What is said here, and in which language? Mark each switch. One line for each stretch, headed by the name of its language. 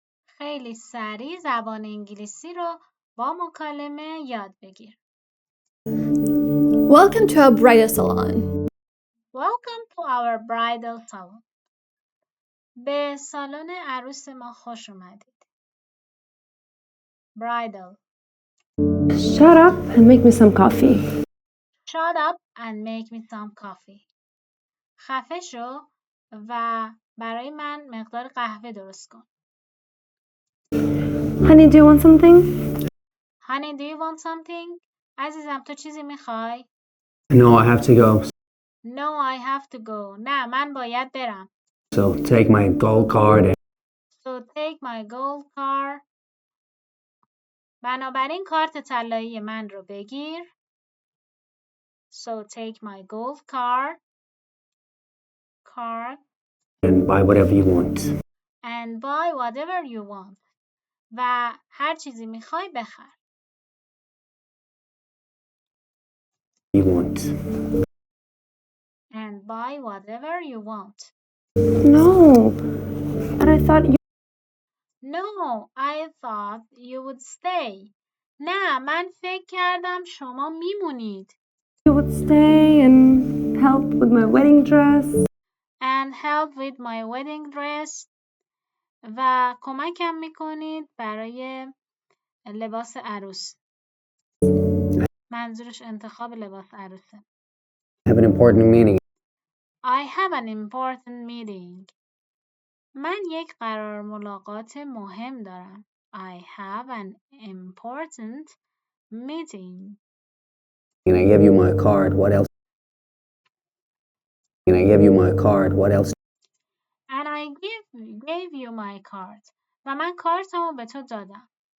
Persian: خیلی سریع زبان انگلیسی رو با مکالمه یاد بگیر.
English: Welcome to our bridal salon. Welcome to our bridal salon.
Persian: به سالن عروس ما خوش اومدید.
English: Bridal. Shut up and make me some coffee. Shut up and make me some coffee.
Persian: خفه شو و برای من مقدار قهوه درست کن.
English: Honey, do you want something? Honey, do you want something?
Persian: عزیزم تو چیزی میخوای؟
English: No, I have to go. No, I have to go.
Persian: نه من باید برم.
English: So take my gold card and So take my gold card.
Persian: بنابراین کارت طلایی من رو بگیر.
English: So take my gold card buy whatever you want. and buy whatever you want.
Persian: و هر چیزی میخوای بخر.
English: You want. And buy whatever you want. No. But I thought you... No, I thought you would stay.
Persian: نه من فکر کردم شما میمونید.
English: You would stay and help with my wedding dress. And help with my wedding dress.
Persian: و کمکم میکنید برای لباس عروس. منظورش انتخاب لباس عروسه.
English: I have an important meeting. I have an important meeting.
Persian: من یک قرار ملاقات مهم دارم.
English: I have an important meeting. And I gave you my card. What else? And I gave you my card. What else And I gave you my card.
Persian: و من کارتمو به تو دادم.